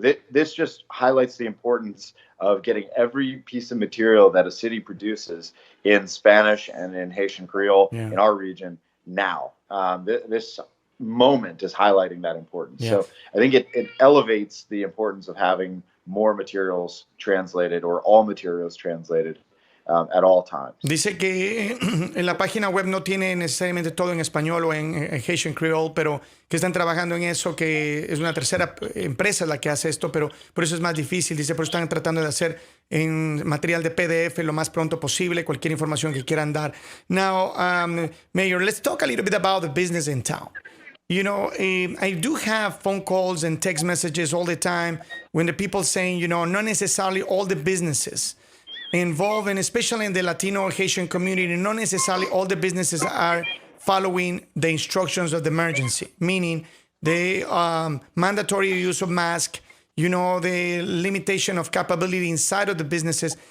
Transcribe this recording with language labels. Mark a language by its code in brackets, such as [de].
[en] This just highlights the importance of getting every piece of material that a city produces in Spanish and in Haitian Creole in our region now. This moment is highlighting that importance. Yeah. So I think it elevates the importance of having more materials translated or all materials translated at all times. [es] Dice que en la página web no tiene necesariamente todo en español o en Haitian Creole, pero que están trabajando en eso, que es una tercera empresa la que hace esto, pero por eso es más difícil. Dice, pero están tratando de hacer en material de PDF lo más pronto posible, cualquier información que quieran dar. [en] Now, Mayor, let's talk a little bit about the business in town. You know, I do have phone calls and text messages all the time when the people saying, not necessarily all the businesses involved, and especially in the Latino or Haitian community, not necessarily all the businesses are following the instructions of the emergency, meaning the mandatory use of mask, the limitation of capability inside of the businesses.